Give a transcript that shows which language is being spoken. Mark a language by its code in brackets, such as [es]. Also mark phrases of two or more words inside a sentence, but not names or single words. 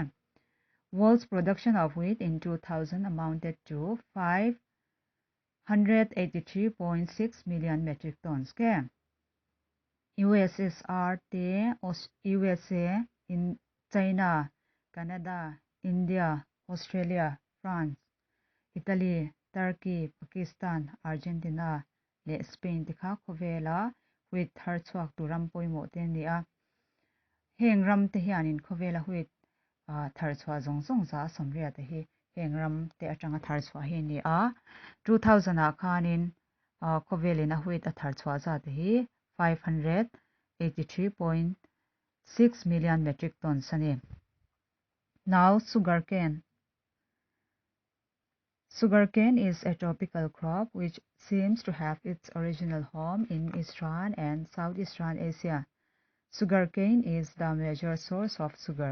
[en] World's production of wheat in 2000 amounted to 583.6 million metric tons. Okay? [lus] USSR te USA in China, Canada, India, Australia, France, Italy, Turkey, Pakistan, Argentina, le Spain te kha khovela wheat thar chuak turam poimo te ni a hengram te hianin khovela wheat thar chwa zong zong za somria te hi hengram te atanga thar chwa hi ni a 2000 a khanin khovelina wheat a thar chwa za te hi 583.6 [en] million metric tons [lus] ani. [en] Now sugarcane. Sugarcane is a tropical crop which seems to have its original home in Eastern and Southeastern Asia. Sugarcane is the major source of sugar.